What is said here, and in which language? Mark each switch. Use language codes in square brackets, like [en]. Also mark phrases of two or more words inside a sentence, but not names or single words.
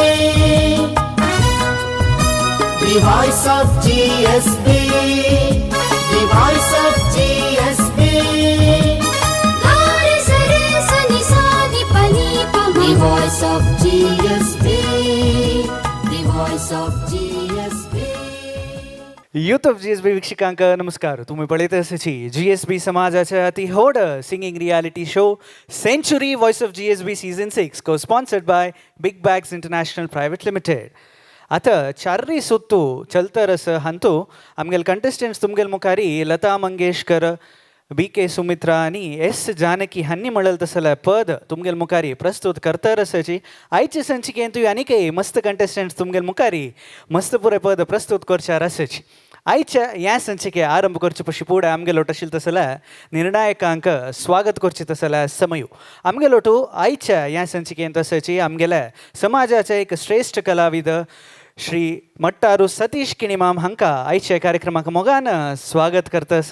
[en] The voice of GSB. The voice of GSB. Gare sare sani sani pani pama. The voice of GSB. The voice of GSB. [kok] यूथ ऑफ GSB वीक्षकांक नमस्कार. तुम्ही पळयत आसाची GSB समाजाच्या अति व्हड [en] singing reality show [kok] सेंचुरी वॉइस ऑफ GSB सीझन 6 [en] co-sponsored by [kok] बिग बॅग्स इंटरनॅशनल प्रायवेट लिमिटेड. आता चार्री सुत्तू चलतरस हंतू आमगेल कंटेस्टंट्स तुमगेल मुखारी लता मंगेशकर, BK सुमित्रा आणि S जानकी हन्नी मळल तसला पद तुमगेल मुखारी प्रस्तुत करतरसची आयचे संचिकेंतू आनीक मस्त कंटेस्टंट्स तुमगेल मुखारी मस्त पुरे पद प्रस्तुत करचार आसची. आयच्या ह्या संचिके आरंभ करचे पशी फुडें आमगे लोट आशिल्लो तसल्या निर्णायकांक स्वागत करचे तसल्या समयू आमगे लोटू आयच्या ह्या संचिकेंत आसची आमगेल्या समाजाचे एक श्रेष्ठ कलाविद श्री मट्टारू सतीश किणीमाम हांकां आयच्या कार्यक्रमाक मोगान स्वागत करतास.